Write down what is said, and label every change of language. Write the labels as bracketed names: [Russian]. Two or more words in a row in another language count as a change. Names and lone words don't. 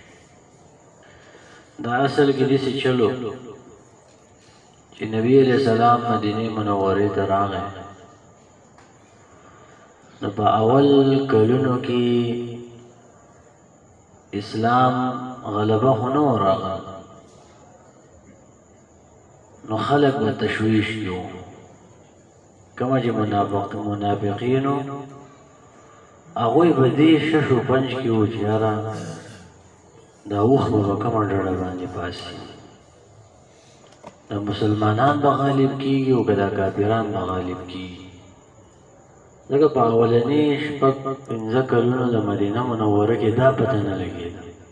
[Pashto] دا اصل کې داسې چلو چې نبی [Arabic] علیہ السلام [Pashto] مدینه منورې ته راغی نو په اول کلونو کې اسلام غلبه خو نه راغی نو خلک به تشویش کیو کومه چې منافقینو هغوی به دې شش و پنج کې وو چې یاره دا اوښ به په کومه ډډه باندې پاسي دا مسلمانان به غالب کیږي او که دا کافران به غالب کیږي. ځکه په اولني شپږ پنځه کلونو د مدینه منوره کې دا پته نه لګېده.